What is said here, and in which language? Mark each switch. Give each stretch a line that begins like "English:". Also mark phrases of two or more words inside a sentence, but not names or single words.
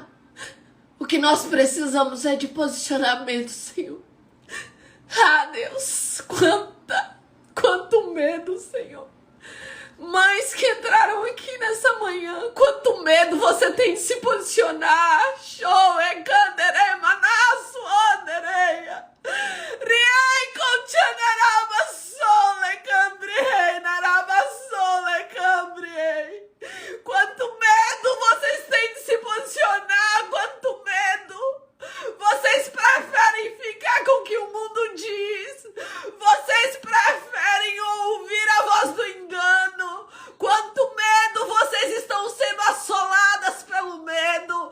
Portuguese: O que nós precisamos é de posicionamento, Senhor. Ah, Deus, quanto medo, Senhor. Mães que entraram aqui nessa manhã, quanto medo você tem de se posicionar. Show, é canderei, manasso, andereia. Riai, conchanaraba, sole, cambriei, naraba, sole, cambriei. Quanto medo vocês têm de se posicionar, quanto medo. Vocês preferem ficar com o que o mundo diz. Vocês preferem ouvir a voz do engano. Quanto medo vocês estão sendo assoladas pelo medo.